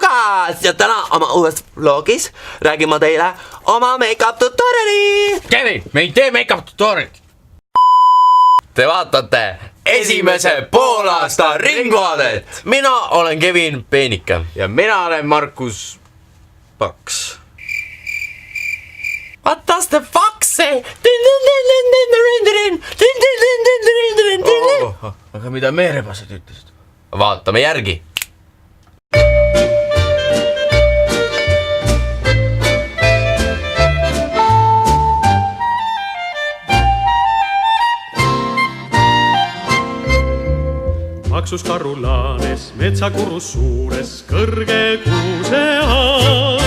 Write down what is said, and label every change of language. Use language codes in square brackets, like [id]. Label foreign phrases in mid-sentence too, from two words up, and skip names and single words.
[et] taas ja täna oma uues vlogis räägin ma teile oma [en] make-up tutoriali. [et] Kevin, me ei tee [en] make-up tutorialit. [et] Te vaatate esimese poolaasta Ringvaadet. Mina olen Kevin Peenike ja mina olen Markus Paks. [en] What does the fuck say? [et] Aga mida meerebased ütlesid? Vaatame järgi. Maksus karulaanes, metsakurus suures, kõrge kuuse all.